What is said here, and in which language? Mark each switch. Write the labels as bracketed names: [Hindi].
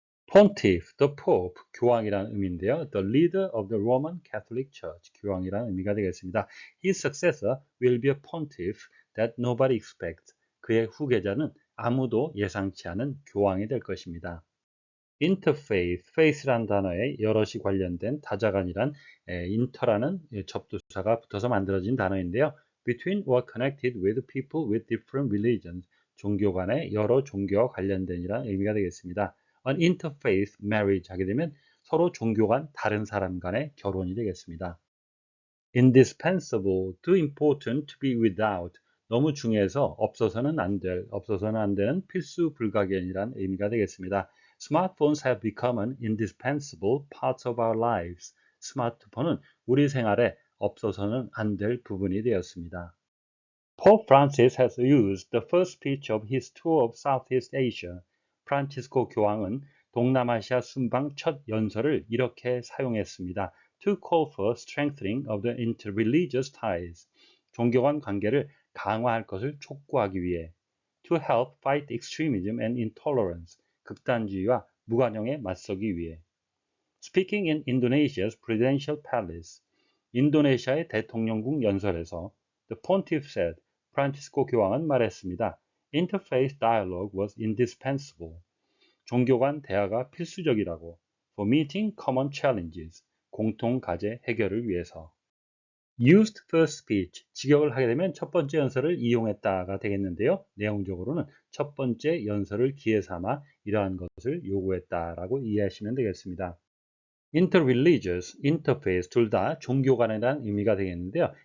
[English] pontiff, the pope, [Korean] 교황이라는 의미인데요. [English] the leader of the Roman Catholic Church, [Korean] 교황이라는 의미가 되겠습니다. [English] his successor will be a pontiff that nobody expects. [Korean] 그의 후계자는 아무도 예상치 않은 교황이 될 것입니다. interfaith, faith란 단어에 여럿이 관련된 다자간이란 inter라는 접두사가 붙어서 만들어진 단어인데요. [English] between or connected with people with different religions, [Korean] 종교 간의 여러 종교와 관련된이란 의미가 되겠습니다. [English] an interfaith marriage [Korean] 하게 되면 서로 종교 간 다른 사람 간의 결혼이 되겠습니다. indispensable, [English] too important to be without, [Korean] 너무 중요해서 없어서는 안 되는 필수 불가결이란 의미가 되겠습니다. [English] Smartphones have become an indispensable part of our lives. [Korean] 스마트폰은 우리 생활에 없어서는 안 될 부분이 되었습니다. [English] Pope Francis has used the first speech of his tour of Southeast Asia. [Korean] 프란치스코 교황은 동남아시아 순방 첫 연설을 이렇게 사용했습니다. [English] To call for strengthening of the interreligious ties. [Korean] 종교 간 관계를 강화할 것을 촉구하기 위해. [English] To help fight extremism and intolerance. [Korean] 극단주의와 무관용에 맞서기 위해. [English] Speaking in Indonesia's presidential palace. [Korean] 인도네시아의 대통령궁 연설에서 [English] The pontiff said, [Korean] 프란치스코 교황은 말했습니다. [English] Interfaith dialogue was indispensable. [Korean] 종교 간 대화가 필수적이라고. [English] For meeting common challenges. [Korean] 공통 과제 해결을 위해서. [English] Used first speech. [Korean] 직역을 하게 되면 첫 번째 연설을 이용했다가 되겠는데요. 내용적으로는 첫 번째 연설을 기회 삼아 이러한 것을 요구했다라고 이해하시면 되겠습니다. interreligious, interfaith 둘 다 종교 간에 대한 의미가 되겠는데요.